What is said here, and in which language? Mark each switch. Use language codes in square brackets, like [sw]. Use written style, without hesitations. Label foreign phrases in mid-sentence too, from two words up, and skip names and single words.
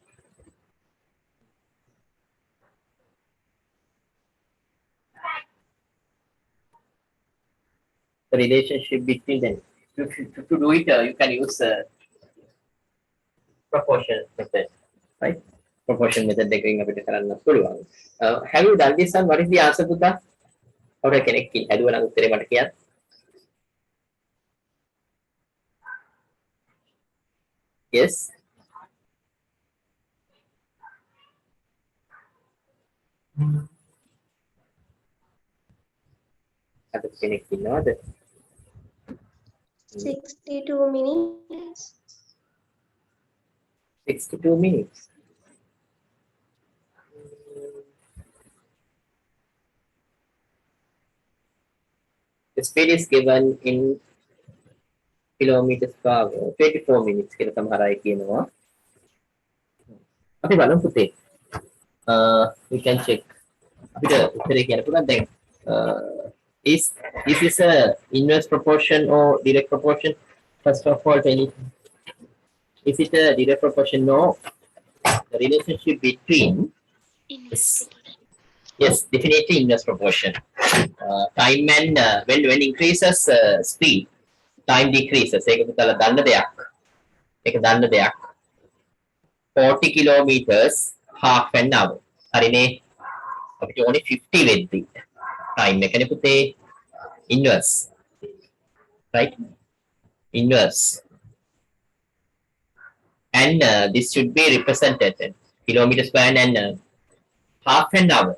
[en] The relationship between them. To do it, you can use proportion method, right? Proportion method [si] එකකින් අපිට කරන්න පුළුවන්. [en] Have you done this one? What is the answer පුතා? [si] ඔර කෙනෙක් හැදුවා නම් උත්තරේ මට කියන්න. [en] Yes. [si] අද කෙනෙක් ඉන්නවද? [en] 62 minutes. 62 minutes. The speed is given in kilometers per hour. 24 minutes [si] කියලා සමහර අය කියනවා. අපි බලමු පුතේ. [en] We can check. [si] අපිට උත්තරේ කියන්න පුළුවන් දැන්. [en] Is this a inverse proportion or direct proportion? First of all, tell it. Is it a direct proportion? No. The relationship between Inverse proportion. yes, definitely inverse proportion. Time and when increases speed, time decreases. [si] ඒක පුතාලා දන්න දෙයක්. ඒක දන්න දෙයක්. [en] 40 kilometers half an hour. [si] හරිනේ. අපිට ඕනේ 50 වෙද්දි. time එකනේ පුතේ inverse. [en] Right? Inverse. And this should be represented kilometers per an and half an hour.